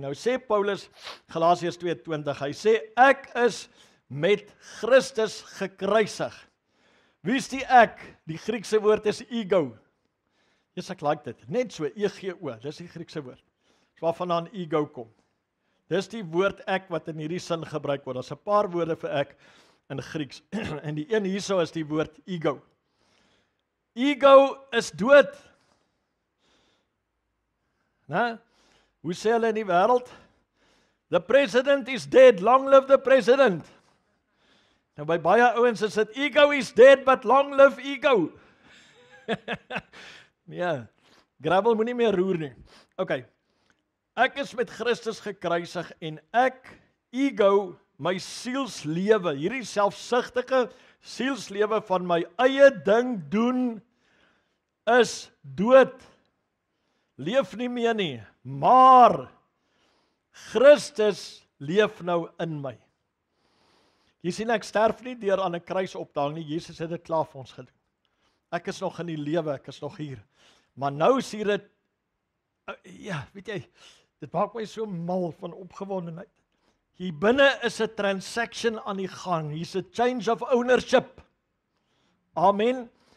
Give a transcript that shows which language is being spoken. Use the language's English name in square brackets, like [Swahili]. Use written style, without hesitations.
[Afrikaans] Nou sê Paulus, Galasiërs 2:20, hy sê, ek is met Christus gekruisig. Wie is die ek? Die Griekse woord is ego. Yes, ek like dit. Net so, ego, dis die Griekse woord. Waarvandaan ego kom. Dis die woord ek wat in hierdie sin gebruik word. Daar's 'n paar woorde vir ek in Grieks. En die een hierso is die woord ego. Ego is dood. Hoe sê hulle in die wêreld? [English] The president is dead, long live the president. [Afrikaans] Nou by baie ouens is dit [English] ego is dead, but long live ego. [Afrikaans] Ja, gravel moenie meer roer nie. OK. Ek is met Christus gekruisig en ek, ego, my sielslewe, hierdie selfsugtige sielslewe van my eie ding doen, is dood. Leef nie meer nie, maar Christus leef nou in my. Jy sien, ek sterf nie deur aan 'n kruis op te hang nie, Jesus het dit klaar vir ons gedoen. Ek is nog in die lewe, ek is nog hier. Maar nou sien dit, ja, weet jy, dit maak my so mal van opgewondenheid. Hier binne is 'n transaction aan die gang, hier's 'n [English] change of ownership. [Afrikaans] Amen.